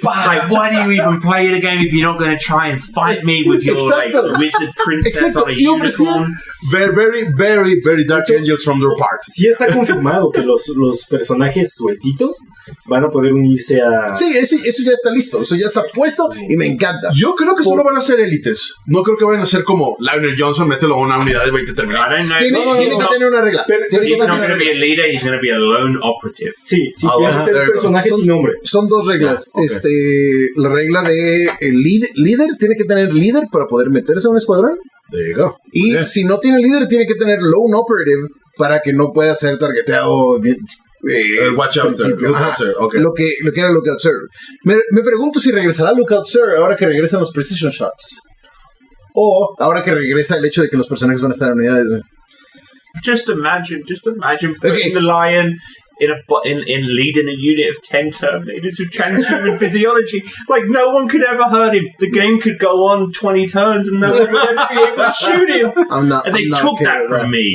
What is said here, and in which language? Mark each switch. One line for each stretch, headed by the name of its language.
English: Like, why do you even play the game if you're not going to try and fight me with your like wizard princess on a unicorn? Very, very, very dark angels from their part.
Spanish: Sí está confirmado que los personajes sueltitos van a poder unirse a... Sí, eso ya está listo, eso ya está puesto y me encanta. Yo creo que solo van a ser élites. No creo que vayan a ser como Lionel Johnson, mételo a una unidad de 20 terminales. Tiene que tener una regla.
English: He's not going to be a leader, he's going to be a lone operative.
Spanish: Sí, pueden ser personajes sin nombre. Son 2 reglas. La regla de el líder tiene que tener líder para poder meterse a un escuadrón.
English: There you go.
Spanish: Y si no tiene líder, tiene que tener lone operative para que no pueda ser targeteado.
English: El Watch Out Sir. Okay.
Spanish: Lo que era Lookout Sir. Me pregunto si regresará Lookout Sir ahora que regresan los Precision Shots. O ahora que regresa el hecho de que los personajes van a estar en unidades.
English: Just imagine putting the Lion in leading a unit of 10 Terminators with transhuman physiology. Like, no one could ever hurt him. The game could go on 20 turns and no one would ever be able to shoot him. And they took that from me.